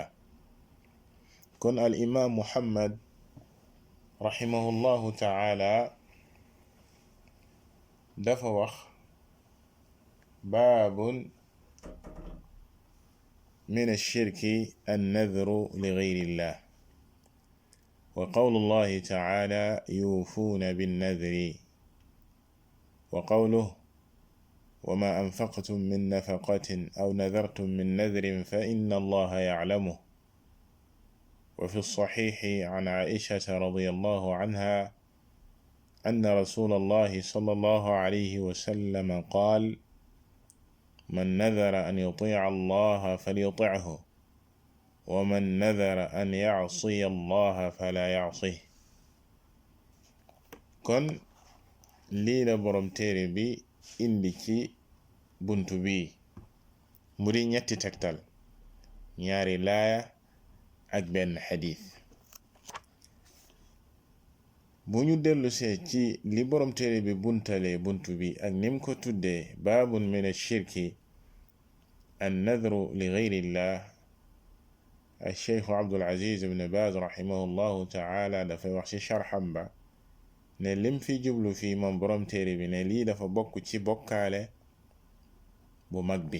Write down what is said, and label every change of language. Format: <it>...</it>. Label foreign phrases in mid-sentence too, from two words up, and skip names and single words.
<wo>kon al imam Muhammad</wo> <ar>رحمه الله تعالى</ar> <wo>dafa wax</wo> <ar>باب من الشرك النذر لغير الله وقول الله تعالى يوفون بالنذر وقوله وما أنفقتم من نفقة أو نذرتم من نذر فإن الله يعلمه. وفي الصحيح عن عائشة رضي الله عنها أن رسول الله صلى الله عليه وسلم قال: من نذر أن يطيع الله فليطعه ومن نذر أن يعصي الله فلا يعصيه.</ar> <wo>kon lii la borom téere bi indi ci buntu bi mu di ñetti tegtal, ñaari laaya ak benn xadiis. bu ñu dellusee ci li borom téere bi buntalee buntu bi ak nim ko tuddee</wo> <ar>باب من الشرك النذر لغير الله,</ar> <wo>al-Cheikh Abdul Aziz ibn Baz</wo> <ar>رحمه الله تعالى</ar> <wo>dafay wax ci sharxam ba ne lim fi jublu fii moom borom téere bi ne lii dafa bokk ci bokkaale bu mag bi.</wo>